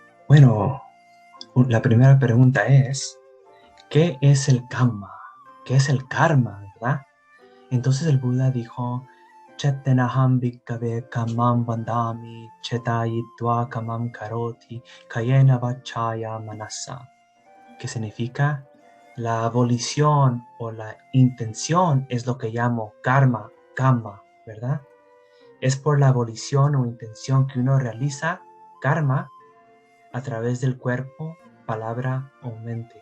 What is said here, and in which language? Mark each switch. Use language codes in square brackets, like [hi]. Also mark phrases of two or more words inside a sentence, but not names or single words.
[es] Bueno, la primera pregunta es, ¿qué es el karma? ¿Qué es el karma, verdad? Entonces el Buda dijo, [pi] Chetanaham bhikkhave kamam vandami chetayitva kamam karoti kayena vachaya manasa, [es] que significa la volición o la intención es lo que llamo karma, ¿verdad? Es por la volición o intención que uno realiza karma a través del cuerpo, palabra o mente.